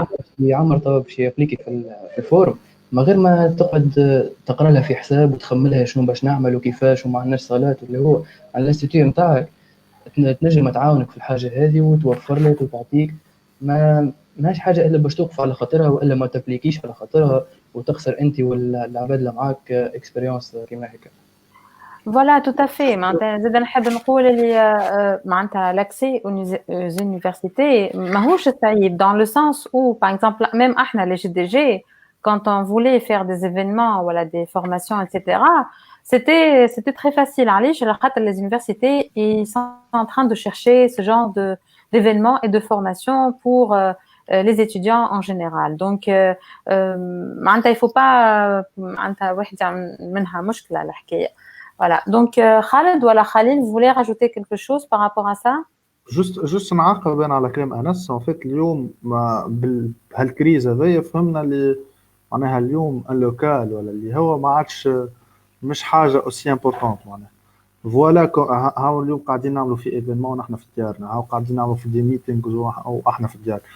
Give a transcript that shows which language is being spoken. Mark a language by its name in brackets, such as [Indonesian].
[Arabic] واحد يعمر توا باش يابليكي في الفورم، من غير ما تقعد تقرا لها في حساب وتخمم لها شنو باش نعمل وكيفاش وما عندناش صالات، اللي هو على الانستيتيو نتاعك تنجم تعاونك في الحاجة هذه وتوفر لك وتعطيك. ما ماهيش حاجة إلا باش توقف على خاطرها، وإلا ما تبليكيش على خاطرها وتخسر أنت والعباد اللي معاك إكسبيريونس كيما هيك. فوالا تو افي. معناتها زاد نحب نقول اللي معناتها لاكسي [French] aux universités [Arabic] ماهوش صعيب [French] dans le sens où par exemple même [Arabic] احنا [French] les GDG quand on voulait faire des événements voilà des formations etc c'était très facile [Arabic] علاش على خاطر [French] les universités ils sont en train de chercher ce genre de d'événements et de formations pour les étudiants en général donc [Arabic] معناتها [French] il faut pas [Arabic] معناتها واحد يعمل منها مشكلة الحكاية. [French] Voilà. Donc, Khaled ou Khalil, vous voulez rajouter quelque chose par rapport à ça? [Arabic] جوست نعقب انا على كلام انس. ان فيت اليوم ما بهالكريز هذيا فهمنا اللي معناها اليوم اللوكال ولا اللي هو ما عادش مش حاجه اوسي امبورطونت معناها. فوالا هاو اليوم قاعدين نعملوا في ايفينمون ونحن في ديارنا، هاو قاعدين نعملوا في دي ميتينغ واحنا في الديار.